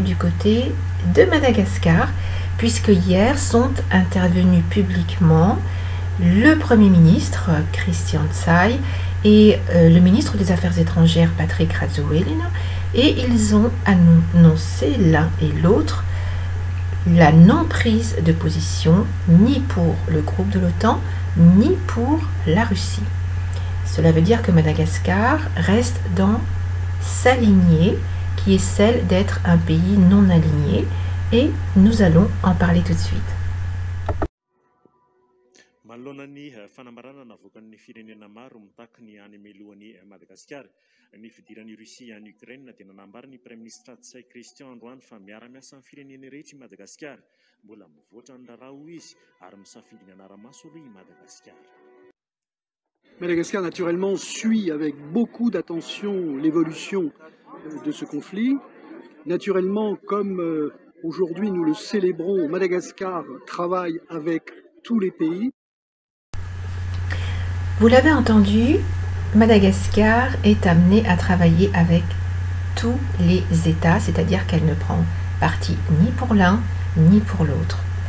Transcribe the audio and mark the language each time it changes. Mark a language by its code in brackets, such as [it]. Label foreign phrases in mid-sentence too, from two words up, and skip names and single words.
[fr] du côté de Madagascar, puisque hier sont intervenus publiquement le Premier ministre Christian Tsai et le ministre des Affaires étrangères Patrick Rajoelina, et ils ont annoncé l'un et l'autre la non-prise de position ni pour le groupe de l'OTAN ni pour la Russie. Cela veut dire que Madagascar reste dans sa lignée qui est celle d'être un pays non aligné, et nous allons en parler tout de suite. [mg] Manoloana ny fanambarana navoakan'ny firenena maro mitaky ny any melohan'ny Madagasikara. Ny fidiran'ny Russie any Ukraine dia nanambara ny [fr] Prime Ministre [mg] Tsai Christian androany fa miara-miasa amin'ny firenena rehetra i Madagasikara. Mbola mivoatra ny raharaha izy ary misafidy ny anara-maso aloha i Madagasikara. [fr] Madagascar, naturellement, suit avec beaucoup d'attention l'évolution de ce conflit. Naturellement, comme aujourd'hui nous le célébrons, Madagascar travaille avec tous les pays. Vous l'avez entendu, Madagascar est amenée à travailler avec tous les États, c'est-à-dire qu'elle ne prend parti ni pour l'un ni pour l'autre.